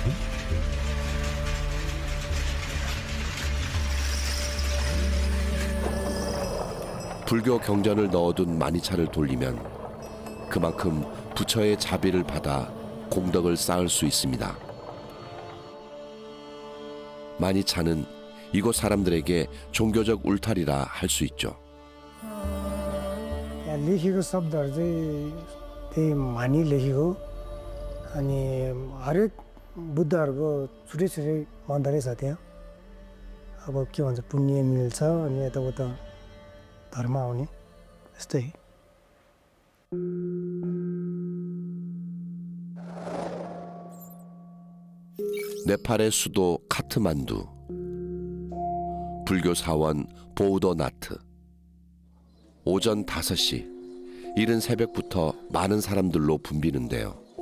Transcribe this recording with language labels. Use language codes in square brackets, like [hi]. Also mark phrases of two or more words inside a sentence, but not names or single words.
[ko] 불교 경전을 넣어둔 마니차를 돌리면 그만큼 부처의 자비를 받아 공덕을 쌓을 수 있습니다. 마니차는 이곳 사람들에게 종교적 울타리라 할 수 있죠. [ne] यहाँ लेखेको शब्दहरू चाहिँ त्यही मानि लेखेको अनि हरेक बुद्धहरूको छुट्टै छुट्टै मन्दिरै छ त्यहाँ अब के भन्छ पुण्य मिल्छ अनि यताउता धर्म आउने यस्तै [ko] 네팔의 수도 카트만두, 불교 사원 보우더나트. 오전 5시, 이른 새벽부터 많은 사람들로 붐비는데요.